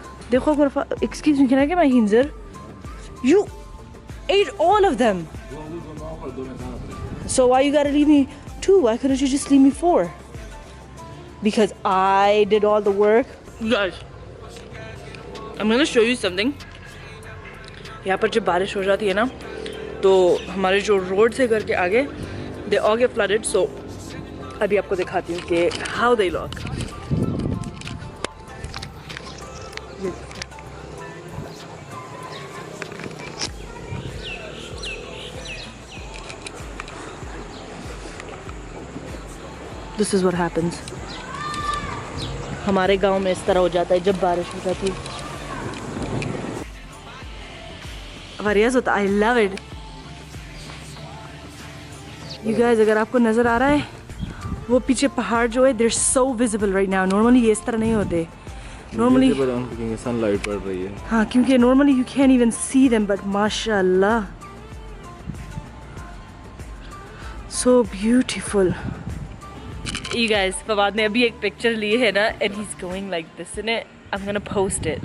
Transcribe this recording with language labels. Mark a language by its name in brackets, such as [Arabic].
[Hindi] Dekho agar [English] excuse me, can I get my hinzer? You ate all of them. So why you gotta leave me 2? Why couldn't you just leave me 4? Because I did all the work. You guys, I'm gonna show you something. [Hindi] यहाँ पर जब बारिश हो जाती है ना, तो हमारे जो रोड से घर के आगे, [English] they all get flooded. [Hindi] So अभी आपको दिखाती हूँ कि [English] how they look. This is what happens. [Hindi] हमारे गांव में इस तरह हो जाता है जब बारिश हो जाती है. वरियाज़ होता, [English] I love it. [Hindi] You guys, अगर आपको नज़र आ रहा है, वो पीछे पहाड़ जो है, [English] they're so visible right now. [Hindi] Normally ये इस तरह नहीं होते. [English] Normally [Hindi] sunlight पड़ रही है. हाँ, क्योंकि [English] normally you can't even see them, but mashallah, so beautiful. You guys, Fawad [Hindi] ने अभी एक picture ली है ना, [English] and he's going like this in it. I'm gonna post it.